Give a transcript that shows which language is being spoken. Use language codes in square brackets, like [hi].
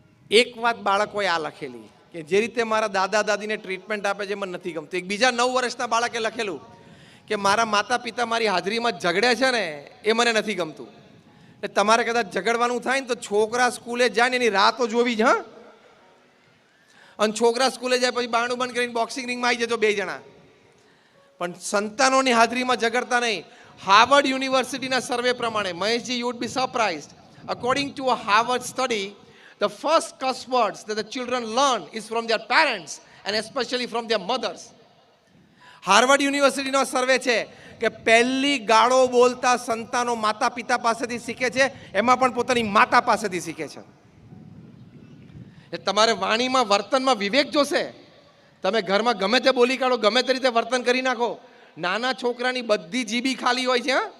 [gu] એક વાત બાળકોએ આ લખેલી કે જે રીતે મારા દાદા દાદીને ટ્રીટમેન્ટ આપે છે મને નથી ગમતું. એક બીજા 9 વર્ષના બાળકે લખેલું કે મારા માતા પિતા મારી હાજરીમાં ઝઘડે છે ને એ મને નથી ગમતું. એટલે તમારે કદાચ ઝઘડવાનું થાય ને તો છોકરા સ્કૂલે જાય ને એની રાહ તો જોવી જ. હા, અને છોકરા સ્કૂલે જાય પછી બારણું બંધ કરીને બોક્સિંગ રિંગમાં આવી જજો 2 જણા, પણ સંતાનોની હાજરીમાં ઝઘડતા નહીં. હાર્વર્ડ યુનિવર્સિટીના સર્વે પ્રમાણે, [en] Maheshji, you would be surprised, according to a Harvard study, the first cuss words that the children learn is from their parents and especially from their mothers. [gu] Harvard યુનિવર્સિટીનો સર્વે છે કે પહેલી ગાળો બોલતા સંતાનો માતા પિતા પાસેથી શીખે છે, એમાં પણ પોતાની માતા પાસેથી શીખે છે. એ તમારે વાણીમાં વર્તનમાં વિવેક જોશે. તમે ઘરમાં ગમે તે બોલી કાઢો, ગમે તે રીતે વર્તન કરી નાખો, નાના છોકરાની બધી જીબી ખાલી હોય છે.